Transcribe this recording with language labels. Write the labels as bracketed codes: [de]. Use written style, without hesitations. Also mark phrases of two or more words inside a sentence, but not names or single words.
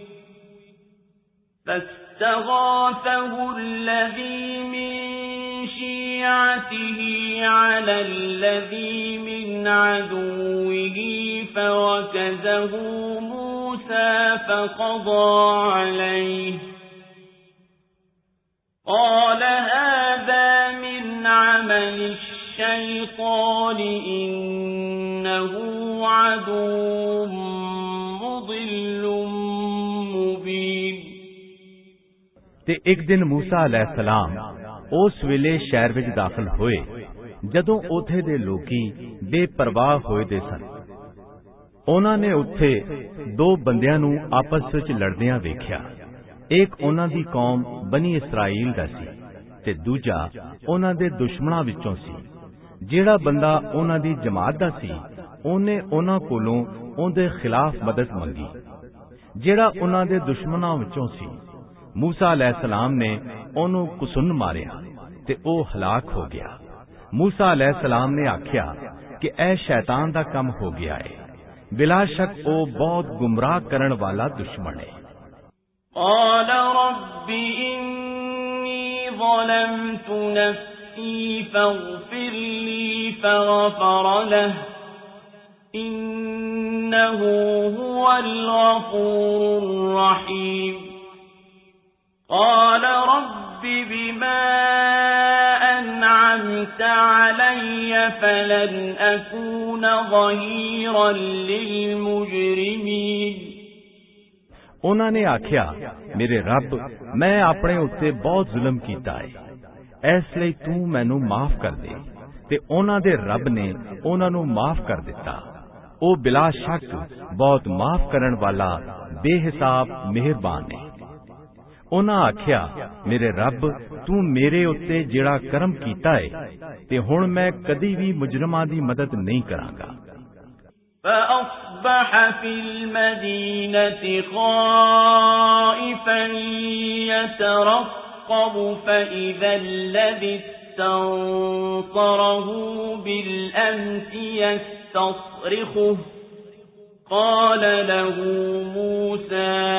[ar] فاستغاثه الذي من شيعته على الذي من عدوه فوكزه موسى فقضى عليه قال هذا من عمل الشيطان إنه عدو مضل مبين [pa] ਤੇ ਇੱਕ ਦਿਨ ਮੂਸਾ अलैहिस्सलाम ਉਸ ਵੇਲੇ ਸ਼ਹਿਰ ਵਿੱਚ ਦਾਖਲ ਹੋਏ ਜਦੋਂ ਉੱਥੇ ਦੇ ਲੋਕੀ ਬੇਪਰਵਾਹ ਹੋਏ ਦੇ ਸਨ। ਉਹਨਾਂ ਨੇ ਉੱਥੇ ਦੋ ਬੰਦਿਆਂ ਨੂੰ ਆਪਸ ਵਿੱਚ ਲੜਦਿਆਂ ਵੇਖਿਆ। ਇੱਕ ਉਹਨਾਂ ਦੀ ਕੌਮ ਬਨੀ ਇਸਰਾਈਲ ਦਾ ਸੀ ਤੇ ਦੂਜਾ ਉਹਨਾਂ ਦੇ ਦੁਸ਼ਮਣਾਂ ਵਿੱਚੋਂ ਸੀ। ਜਿਹੜਾ ਬੰਦਾ ਉਹਨਾਂ ਦੀ ਜਮਾਤ ਦਾ ਸੀ ਉਹਨੇ ਉਹਨਾਂ ਕੋਲੋਂ ਉਹਦੇ ਖਿਲਾਫ ਮਦਦ ਮੰਗੀ। ਜਿਹੜਾ ਉਹਨਾਂ ਦੇ ਦੁਸ਼ਮਣਾਂ ਵਿੱਚੋਂ ਸੀ [ar] موسى عليه السلام [pa] ਨੇ ਓਨੂੰ ਕੁਸੁਨ ਮਾਰਿਆ ਤੇ ਓ ਹਲਾਕ ਹੋ ਗਿਆ। [ar] موسى عليه السلام [pa] ਨੇ ਆਖਿਆ ਕਿ ਐ ਸ਼ੈਤਾਨ ਦਾ ਕੰਮ ਹੋ ਗਿਆ ਹੈ, ਬਿਲਾ ਸ਼ੱਕ ਓ ਬਹੁਤ ਗੁਮਰਾਹ ਕਰਨ ਵਾਲਾ ਦੁਸ਼ਮਣ ਹੈ। [ar] قال رب إني ظلمت نفسي فاغفر لي فغفر له إنه هو الغفور الرحيم قال رب بما أنعمت أنعمت علي فلن أكون ظهيرا للمجرمين [pa] ਉਹਨਾਂ ਨੇ ਆਖਿਆ, ਮੇਰੇ ਰੱਬ, ਮੈਂ ਆਪਣੇ ਉੱਤੇ ਬਹੁਤ ਜ਼ੁਲਮ ਕੀਤਾ ਹੈ, ਇਸ ਲਈ ਤੂੰ ਮੈਨੂੰ ਮਾਫ ਕਰ ਦੇ। ਤੇ ਉਹਨਾਂ ਦੇ ਰੱਬ ਨੇ ਉਹਨਾਂ ਨੂੰ ਮਾਫ ਕਰ ਦਿੱਤਾ। ਉਹ ਬਿਲਾ ਸ਼ੱਕ ਬਹੁਤ ਮਾਫ ਕਰਨ ਵਾਲਾ ਬੇਹਿਸਾਬ ਮਿਹਰਬਾਨ ਹੈ। ਉਹਨਾਂ ਆਖਿਆ, ਮੇਰੇ ਰੱਬ, ਤੂੰ ਮੇਰੇ ਉੱਤੇ ਜਿਹੜਾ ਕਰਮ ਕੀਤਾ ਹੈ ਤੇ ਹੁਣ ਮੈਂ ਕਦੀ ਵੀ ਮੁਜਰਮਾਂ ਦੀ ਮਦਦ ਨਹੀਂ ਕਰਾਂਗਾ। [ar] فأصبح في المدينة خائفا يترقب فإذا الذي استنصره بالأمس يستصرخه قال له موسى